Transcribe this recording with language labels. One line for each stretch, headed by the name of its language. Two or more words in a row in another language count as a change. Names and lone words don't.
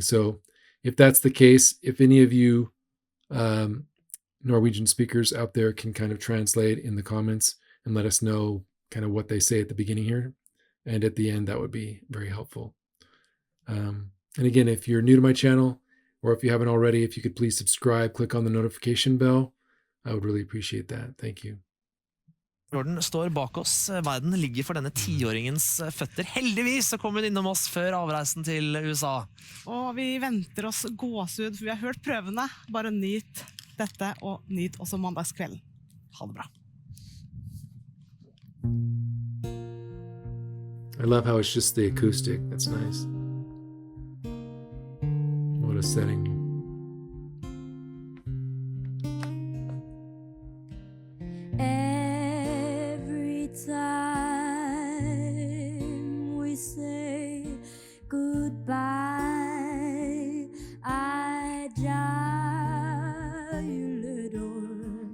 English: So if that's the case, if any of you Norwegian speakers out there can kind of translate in the comments and let us know kind of what they say at the beginning here and at the end, that would be very helpful. And again, if you're new to my channel, or if you haven't already, if you could please subscribe, click on the notification bell. I would really appreciate that. Thank you.
Norwegian: Jordan står bak oss. Verden ligger for denne 10-åringens føtter. Heldigvis så kom hun innom oss før avreisen til USA. Og vi venter oss gåsehud, for vi har hørt prøvene. Bare nyt dette, og nyt også mandagskvelden. Ha det bra.
English: I love how it's just the acoustic. That's nice. What a setting. Every time we say goodbye, I die you little.